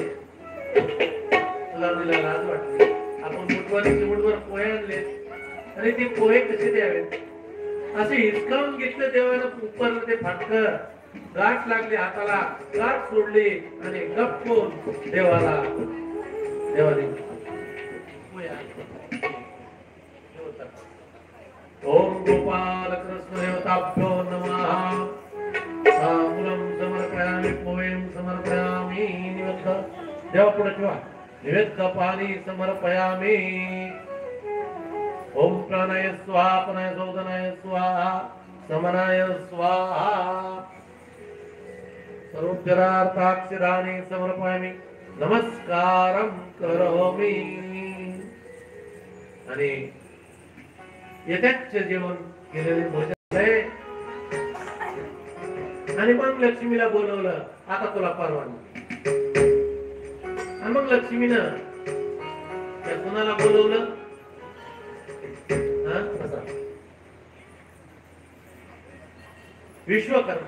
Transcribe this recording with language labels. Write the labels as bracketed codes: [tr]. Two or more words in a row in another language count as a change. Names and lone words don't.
[mr] सुदामजीला लाज वाटली. आपण मुठभर पोहे आणले आणि ते पोहे कसे द्यावेत असे हिसकावून घेतले. देवाला उपरलं ते फाटकं, गाठ लागली हाताला, गाठ सोडली आणि गप्पून देवाला देवाने [sa] ओम गोपाल कृष्ण देवताभ्यो नमः. तांबूलम समर्पयामि, पोयम समर्पयामि. [mr] निवेद्य देवा पुढे ठेवा. [sa] निवेद्य पाणी समर्पयामि. ओम प्राणाय स्वाहा, प्राणाय शोधनाय स्वाहा, समनाय स्वाहा. सर्वोपचारार्थाक्षराणि समर्पयामि. नमस्कारं करोमि. [mr] आणि यथेच्छ जेवण केलेले भोजन आहे. आणि मग लक्ष्मीला बोलवलं, आता तुला परवानगी. आणि मग लक्ष्मीनं त्या कुणाला बोलवलं, विश्वकर्मा.